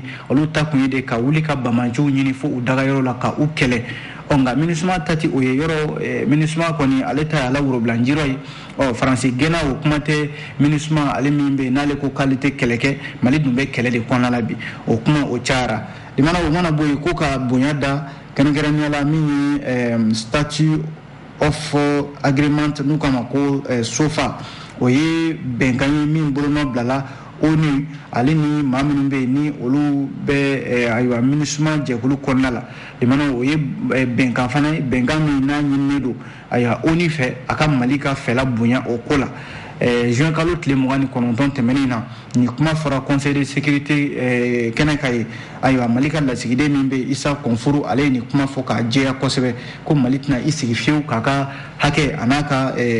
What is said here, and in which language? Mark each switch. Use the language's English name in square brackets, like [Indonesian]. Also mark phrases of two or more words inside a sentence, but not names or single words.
[Bambara] olu ta kun ye de ka wuli ka bamanciw ɲini fo u dagayɔrɔ la ka u kɛlɛ nka MINUSMA ta tɛ o ye yɔrɔ MINUSMA kɔni ale ta ye ala worobilanjirɔ ye Faransi gɛnna o kuma tɛ MINUSMA ale min bɛ yen n'ale ko k'ale tɛ kɛlɛ kɛ Mali dun bɛ kɛlɛ de kɔnɔna la bi o kuma o cayara o mana bɔ yen ko ka bonya da kɛrɛnkɛrɛnnenya la min ye [English] statute of agreement [Bambara] n'u k'a ma ko SOFA o ye bɛnkan ye min bolonɔ bilala ONU ale ni maa minnu bɛ yen ni olu bɛ ayiwa MINUSMA jɛkulu kɔnɔna la o ye bɛnkan fana ye bɛnkan min n'a ɲininen don ayiwa ONU fɛ a ka Mali ka fɛla bonya o ko la juin kalo tile 29 tɛmɛnen na ni kuma fɔra [French] conseil de sécurité [Bambara] kɛnɛ ka ye ayiwa Mali ka lasigiden min bɛ Isa Kɔnfuru ale ye ni kuma fɔ k'a jɛya kosɛbɛ ko Mali tɛna i sigi fiyewu k'a ka hakɛ a n'a ka